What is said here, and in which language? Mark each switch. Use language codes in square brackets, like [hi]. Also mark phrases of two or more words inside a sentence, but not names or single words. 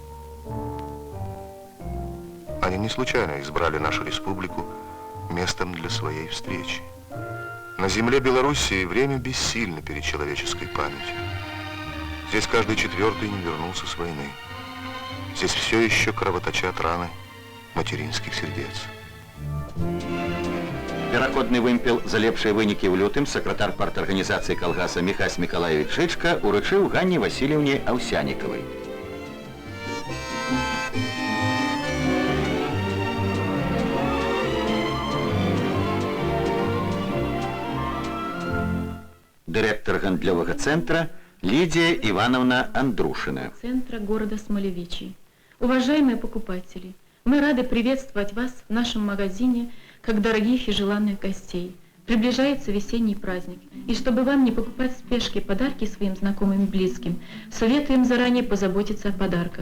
[ru] Они не случайно избрали нашу республику местом для своей встречи. На земле Белоруссии время бессильно перед человеческой памятью. Здесь каждый четвертый не вернулся с войны. Здесь все еще кровоточат раны материнских сердец. [be] Пераходны вымпел за лепшыя вынікі ў лютым сакратар парторганізацыі калгаса Міхась Мікалаевич Шычка уручыў Ганне Васильевне Аўсянікавай. Директор гандлёвага центра Лидия Ивановна Андрушина. [ru] Центра города Смолевичи. Уважаемые покупатели, мы рады приветствовать вас в нашем магазине как дорогих и желанных гостей. Приближается весенний праздник, и чтобы вам не покупать в спешке подарки своим знакомым и близким, советуем заранее позаботиться о подарках.